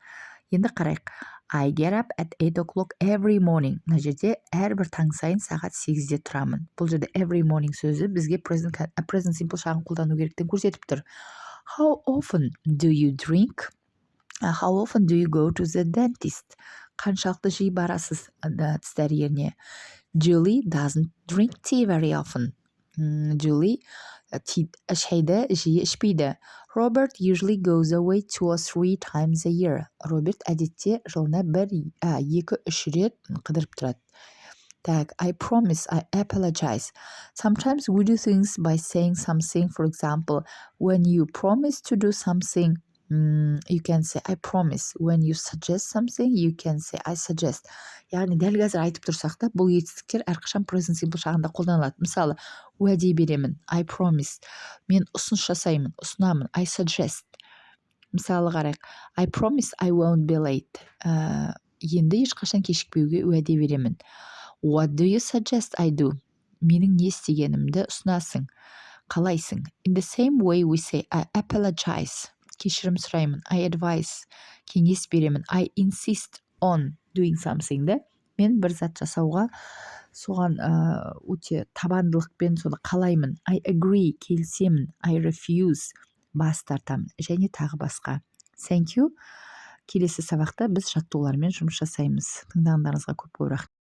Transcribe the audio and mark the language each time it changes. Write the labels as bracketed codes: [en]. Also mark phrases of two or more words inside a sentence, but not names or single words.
[kk] Енді қарайық. [en] I get up at 8 o'clock every morning. [kk] Мына жерде әрбір таң сайын сағат 8-де тұрамын. Бұл жерде [en] every morning [kk] сөзі бізге [en] present simple [kk] жағын қолдану керектігін көрсетіп тұр. [en] How often do you drink? How often do you go to the dentist? [kk] Қаншалықты жиі барасыз тіс дәрігеріне? [en] Julie doesn't drink tea very often. [kk] Julie шайды жиі ішпейді. [en] Robert usually goes away 2 or 3 times a year. [kk] Роберт әдетте жылына 2-3 рет қыдырып тұрады. [en] I promise, I apologize. Sometimes we do things by saying something. For example, when you promise to do something, you can say I promise. When you suggest something, you can say I suggest. [kk] Яғни дәл қазір айтып тұрсақ та, бұл етістіктер әрқашан [en] present simple [kk] жағында қолданылады. Мысалы, уәде беремін, [en] I promise. [kk] Мен ұсыныс жасаймын, ұсынамын, [en] I suggest. [kk] Мысалы қарайық, [en] I promise I won't be late. [kk] Енді ешқашан кешікпеуге уәде беремін. [en] What do you suggest I do? [kk] Менің не істегенімді ұсынасың, қалайсың. [en] In the same way we say I apologize. [kk] Кешірім сұраймын. [en] I advise. [kk] Кеңес беремін. [en] I insist on doing something. [kk] Мен бір зат жасауға соған өте табандылықпен соны қалаймын. [en] I agree. Келісемін. I refuse. [kk] Бас тартамын. Және тағы басқа. [en] Thank you. [kk] Келесі сабақта біз жаттығулармен жұмыс жасаймыз. Тыңдағандарыңызға көп рахмет.